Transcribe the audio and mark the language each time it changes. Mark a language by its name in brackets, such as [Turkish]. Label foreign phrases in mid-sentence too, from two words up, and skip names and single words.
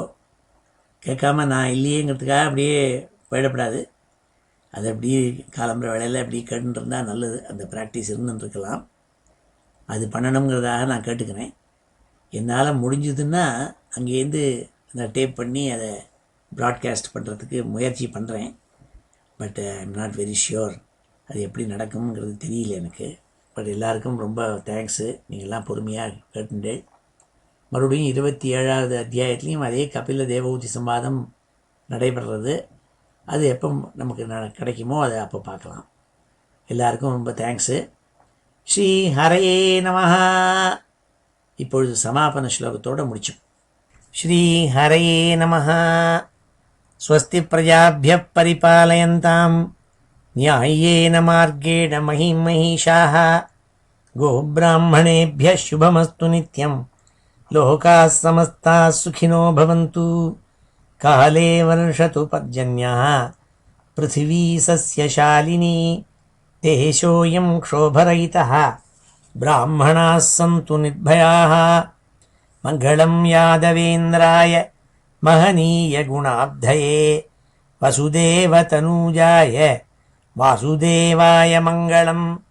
[Tamil] கேட்காம நான் இல்லையேங்கிறதுக்காக அப்படியே போயிடப்படாது. அது அப்படியே காலம்புற வேலையில் அப்படி கேட்டுன்னு இருந்தால் நல்லது. அந்த ப்ராக்டிஸ் இருந்துருக்கலாம். அது பண்ணணுங்கிறதாக நான் கேட்டுக்கிறேன். என்னால் முடிஞ்சதுன்னா அங்கேருந்து அந்த டேப் பண்ணி அதை ப்ராட்காஸ்ட் பண்ணுறதுக்கு முயற்சி பண்ணுறேன். [English] But I am not very sure [Tamil] அது எப்படி நடக்கும்ங்கிறது தெரியல எனக்கு. பட் எல்லாருக்கும் ரொம்ப தேங்க்ஸு. நீங்கள்லாம் பொறுமையாக கேட்டுண்டு மறுபடியும் 27வது அத்தியாயத்துலேயும் அதே கபில தேவஹூதி சம்வாதம் நடைபெறுறது. அது எப்போ நமக்கு கிடைக்குமோ அதை அப்போ பார்க்கலாம். எல்லாருக்கும் ரொம்ப தேங்க்ஸு. [Sanskrit] श्री हरये नमः. [Tamil] இப்பொழுது சமாபன ஸ்லோகத்தோடு முடிச்சோம். [Sanskrit] श्री हरये नमः. स्वस्ति प्रजाभ्यः परिपालयन्ताम् न्याय्येन मार्गेण महिषाः गोब्राह्मणेभ्यः शुभमस्तु नित्यं लोकाः समस्ताः सुखिनो भवन्तु काले वर्षतु पर्जन्यः पृथिवी सस्यशालिनी देशोऽयं क्षोभरहितः ब्राह्मणाः सन्तु निर्भयाः मङ्गलं यादवेन्द्राय महनीयगुणाब्धये वसुदेवतनूजाय वासुदेवाय मङ्गलं